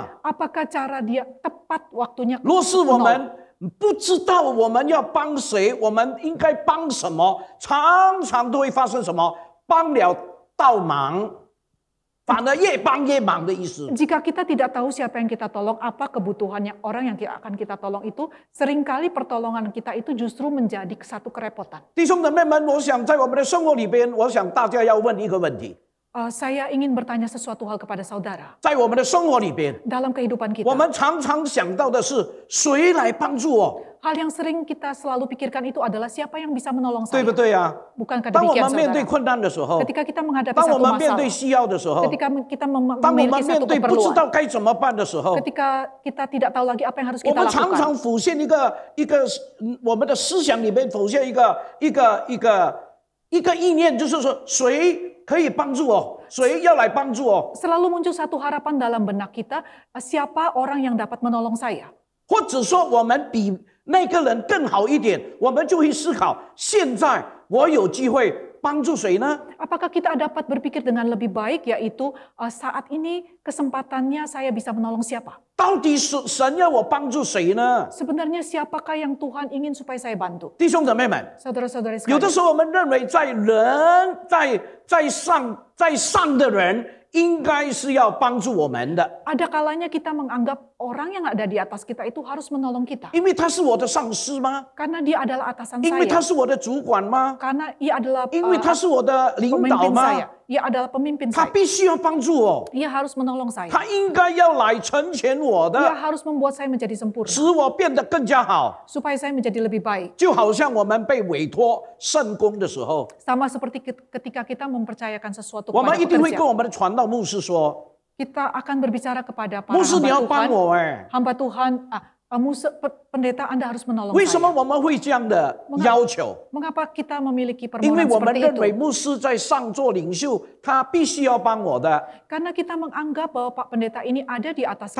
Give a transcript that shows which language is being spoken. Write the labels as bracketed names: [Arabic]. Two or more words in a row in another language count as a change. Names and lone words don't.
[Indonesian] Apakah cara dia tepat waktunya [Chinese] 若是我 [Indonesian] menolong? [Chinese] 们不知道我们要帮谁，我们应该帮什么，常常都会发生什么？帮了倒忙，反而越帮越忙的意思。 [Indonesian] Jika kita tidak tahu siapa yang kita tolong, apa kebutuhannya orang yang akan kita tolong itu, seringkali pertolongan kita itu justru menjadi satu kerepotan. [Chinese] 弟兄姊妹们，我想在我们的生活里边，我想大家要问一个问题： [Indonesian] Saya ingin bertanya sesuatu hal kepada saudara. [Chinese] 在我们的生活里边， [Indonesian] Dalam kehidupan kita, [Chinese] 我们常常想到的是谁来帮助我？ [Indonesian] Hal yang sering kita selalu pikirkan itu adalah siapa yang bisa menolong [Chinese] 对 [Indonesian] saya. [Chinese] 不对啊？ [Indonesian] Bukankah [Chinese] 当我 [Indonesian] demikian [Chinese] 们面对 [Indonesian] saudara? [Chinese] 困难的时候， [Indonesian] Ketika kita menghadapi [Chinese] 当我 [Indonesian] satu [Chinese] 们面对 [Indonesian] masalah, [Chinese] 需要的时候， [Indonesian] ketika kita [Chinese] 当我们 [Indonesian] memiliki [Chinese] 面 [Indonesian] satu [Chinese] 对不知 [Indonesian] keperluan, [Chinese] 道该怎么办的时候， [Indonesian] ketika kita tidak tahu lagi apa yang harus [Chinese] 我 [Indonesian] kita [Chinese] 们常 [Indonesian] lakukan, [Chinese] 常浮现我们的思想里面浮现一个意念，就是说谁可以帮助我，谁要来帮助我， [Indonesian] selalu muncul satu harapan dalam benak kita, siapa orang yang dapat menolong saya. [Chinese] 或者说我们比那个人更好一点，我们就会思考：现在我有机会帮助谁呢？ [Indonesian] Apakah kita dapat berpikir dengan lebih baik, yaitu saat ini kesempatannya saya bisa menolong siapa? [Chinese] 到底神要我帮助谁呢？ [Indonesian] Sebenarnya siapakah yang Tuhan ingin supaya saya bantu? [Chinese] 弟兄姊妹们， [Indonesian] Saudara-saudari [Chinese] 有的 [Indonesian] sekalian, [Chinese] 时候我们认为在上的人应该是要帮助我们的， [Indonesian] ada kalanya kita menganggap orang yang ada di atas kita itu harus menolong kita. [Chinese] 因为他是我的上司吗？ [Indonesian] Karena dia adalah atasan [Chinese] 因为他 [Indonesian] saya. [Chinese] 是我的主管吗？ [Indonesian] Karena ia adalah [Chinese] 因为他是我的领导 [Indonesian] pemimpin [Chinese] 吗 [Indonesian] saya.？Ia adalah pemimpin [Chinese] 他 [Indonesian] saya. [Chinese] 必须要帮助我， [Indonesian] Ia harus menolong saya. [Chinese] 他应该要来成全我 [Indonesian] Ia [Chinese] 的， [Indonesian] harus membuat saya menjadi sempurna. [Chinese] 使我变得更加好。 [Indonesian] Supaya saya menjadi lebih baik. [Chinese] 就好像我们被委托圣工的时候， [Indonesian] Sama seperti ketika kita mempercayakan sesuatu [Chinese] 我 [Indonesian] kepada [Chinese] 们一定会 [Indonesian] pekerja. [Chinese] 跟我们的传道牧师说 [Indonesian] Kita akan berbicara kepada：“ para [Chinese] 牧师，你要 [Indonesian] hamba [Chinese] 帮 [Indonesian] Tuhan. [Chinese] 我哎。 [Indonesian] Hamba Tuhan, pendeta Anda harus menolong [Chinese] 为什么 [Indonesian] saya. [Chinese] 我们会这样的要求？ [Indonesian] Mengapa kita memiliki [Chinese] 因为 [Indonesian] permohonan [Chinese] 我们 [Indonesian] seperti [Chinese] 认为 [Indonesian] itu? [Chinese] 牧师在上做领袖，他必须要帮我的， [Indonesian] Karena kita menganggap bahwa Pak Pendeta ini ada di atas